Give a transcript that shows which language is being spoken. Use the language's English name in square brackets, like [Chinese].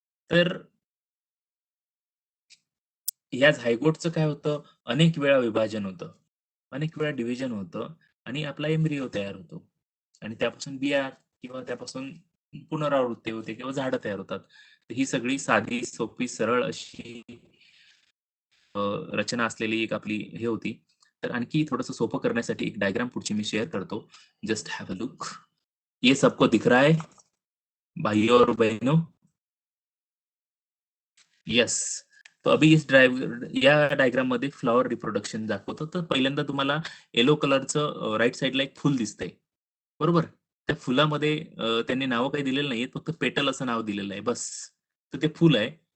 [Marathi] तर या झायगोटचं काय होतं, अनेक वेळा विभाजन होतं, अनेक वेळा डिव्हिजन होतं आणि आपला एम्ब्रियो तयार होतो आणि त्यापासून बिया किंवा त्यापासून पुनरावृत्ती होते किंवा झाडं तयार होतात. तर ही सगळी साधी, सोपी, सरळ अशी अ, रचना असलेली एक आपली हे होती. तर आणखी थोडंसं सोपं करण्यासाठी एक डायग्राम पुढची मी शेअर करतो. [English] Just have a look. [Hindi] ये सबको दिख रहा है भाइयों और बहनों? [English] Yes. [Hindi] तो अभी [Marathi] या डायग्राम मध्ये फ्लॉवर रिप्रोडक्शन दाखवतो. तर पहिल्यांदा तुम्हाला येलो कलरचं राइट साइडला एक फुल दिसतंय. बरोबर? त्या फुलामध्ये त्यांनी नावं काही दिलेलं नाहीये. फक्त पेटल असं नाव दिलेलं आहे बस. तर ते फुल आहे.